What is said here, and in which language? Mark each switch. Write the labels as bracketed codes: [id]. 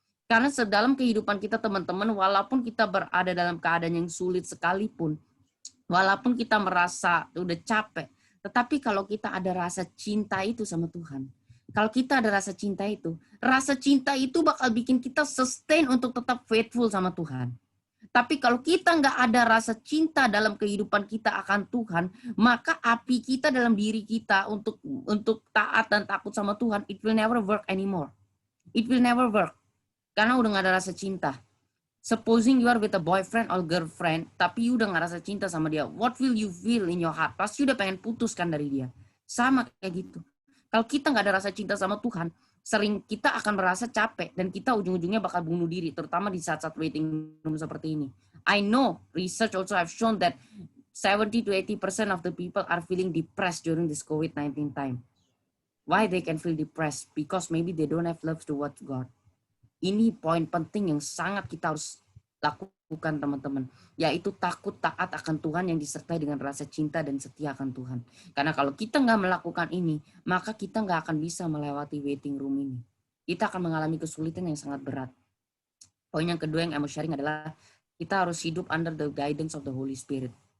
[id] Karena sedalam kehidupan kita teman-teman, walaupun kita berada dalam keadaan yang sulit sekalipun, walaupun kita merasa udah capek, tetapi kalau kita ada rasa cinta itu sama Tuhan, kalau kita ada rasa cinta itu bakal bikin kita sustain untuk tetap faithful sama Tuhan. Tapi kalau kita nggak ada rasa cinta dalam kehidupan kita akan Tuhan, maka api kita dalam diri kita untuk taat dan takut sama Tuhan, [en] it will never work anymore. It will never work. [id] Karena udah nggak ada rasa cinta. [en] Supposing you are with a boyfriend or girlfriend, [id] tapi you udah nggak rasa cinta sama dia, [en] what will you feel in your heart? [id] Pasti udah pengen putuskan dari dia. Sama kayak gitu. Kalau kita nggak ada rasa cinta sama Tuhan, sering kita akan merasa capek dan kita ujung-ujungnya bakal bunuh diri, terutama di saat-saat waiting room seperti ini. [en] I know research also have shown that 70 to 80% of the people are feeling depressed during this COVID-19 time. Why they can feel depressed? Because maybe they don't have love towards God. [id] Ini poin penting yang sangat kita harus lakukan, teman-teman, yaitu takut taat akan Tuhan yang disertai dengan rasa cinta dan setia akan Tuhan. Karena kalau kita nggak melakukan ini, maka kita nggak akan bisa melewati waiting room ini. Kita akan mengalami kesulitan yang sangat berat. Poin yang kedua yang mau sharing adalah kita harus hidup [en] under the guidance of the Holy Spirit.